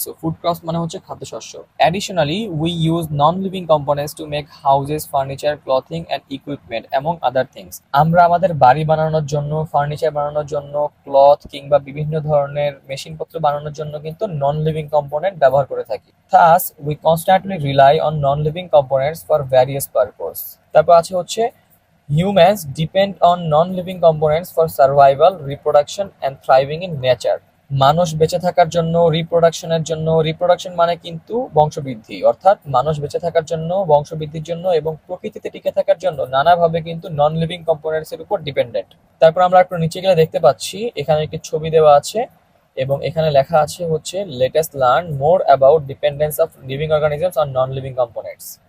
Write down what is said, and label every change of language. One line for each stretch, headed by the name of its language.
English: so food crops
Bangla: মানে হচ্ছে খাদ্যশস্য।
English: Additionally we use non living components to make houses, furniture, clothing and equipment among other things.
Bangla: আমরা আমাদের বাড়ি বানানোর জন্য, ফার্নিচার বানানোর জন্য, ক্লথ কিংবা বিভিন্ন ধরনের মেশিনপত্র বানানোর জন্য কিন্তু
English: non living component
Bangla: ব্যবহার করে থাকি।
English: Thus, we constantly rely on non-living components for various purposes.
Bangla: তারপর আছে হচ্ছে
English: humans depend on non-living components for survival, reproduction and thriving in nature.
Bangla: মানুষ বেঁচে থাকার জন্য, রিপ্রোডাকশনের জন্য, রিপ্রোডাকশন মানে কিন্তু বংশবৃদ্ধি, অর্থাৎ মানুষ বেঁচে থাকার জন্য, বংশবৃদ্ধির জন্য এবং প্রকৃতিতে টিকে থাকার জন্য নানাভাবে কিন্তু
English: non living components
Bangla: এর উপর ডিপেন্ডেন্ট। তারপর আমরা একটু নিচে গেলে দেখতে পাচ্ছি এখানে একটি ছবি দেওয়া আছে এবং এখানে লেখা আছে হচ্ছে
English: Let us learn more about dependence of living organisms on non living components.